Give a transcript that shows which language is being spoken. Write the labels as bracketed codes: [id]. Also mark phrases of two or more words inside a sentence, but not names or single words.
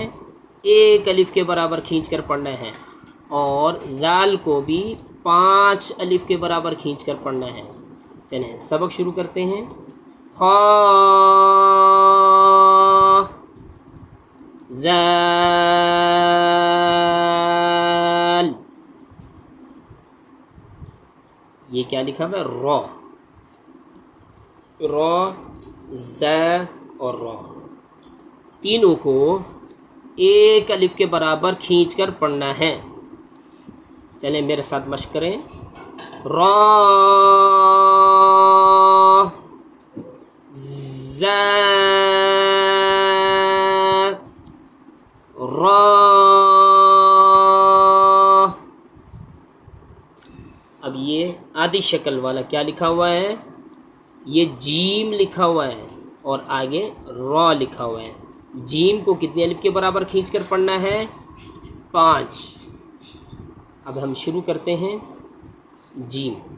[ur] 1 الف کے برابر کھینچ کر پڑھنا ہے اور زال کو بھی 5 الف کے برابر کھینچ کر پڑھنا ہے. چلیں سبق شروع کرتے ہیں. خا زال. یہ کیا لکھا ہوا ہے؟ را. را ز اور را تینوں کو 1 الف کے برابر کھینچ کر پڑھنا ہے. چلیں میرے ساتھ مشق کریں. را ز را. اب یہ آدھی شکل والا کیا لکھا ہوا ہے؟ یہ جیم لکھا ہوا ہے اور آگے را لکھا ہوا ہے. جیم کو کتنے الف کے برابر کھینچ کر پڑھنا ہے؟ 5۔ اب ہم شروع کرتے ہیں جیم۔